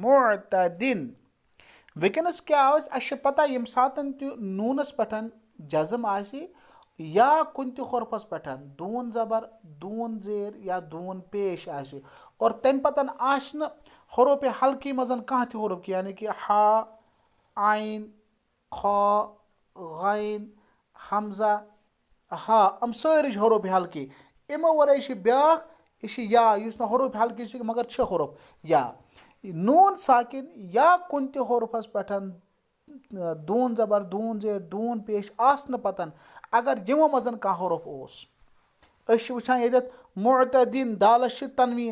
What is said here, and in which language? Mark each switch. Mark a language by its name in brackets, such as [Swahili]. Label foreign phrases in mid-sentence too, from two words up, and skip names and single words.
[Kashmiri] وٕنکٮ۪نَس کیٛاہ آو اَسہِ چھِ پَتہ ییٚمہِ ساتَن تہِ نوٗنَس پٮ۪ٹھ جزم آسہِ یا کُنہِ تہِ حرفَس پٮ۪ٹھ دوٗن زبر دوٗن زیر یا دوٗن پیش آسہِ اور تمہِ پَتہٕ آسہِ نہٕ حروفِ حلقی منٛز کانٛہہ تہِ حروف یعنی کہِ ہا عین خا غین حمزہ ہا یِم سٲری چھِ حروفِ حلقی اِمو وَرٲے چھِ بیٛاکھ یہِ چھِ یا یُس نہٕ حروفِ حلقی چھِ مگر چھِ حروف یا نوٗن ساکِن یا کُنہِ تہِ حروفَس پٮ۪ٹھ دوٗن زبر دوٗن زیر دوٗن پیش آسنہٕ پَتہٕ اگر یِمو منٛز کانٛہہ حروف اوس أسۍ چھِ وٕچھان ییٚتٮ۪تھ معتدین دالس چھِ تنویٖن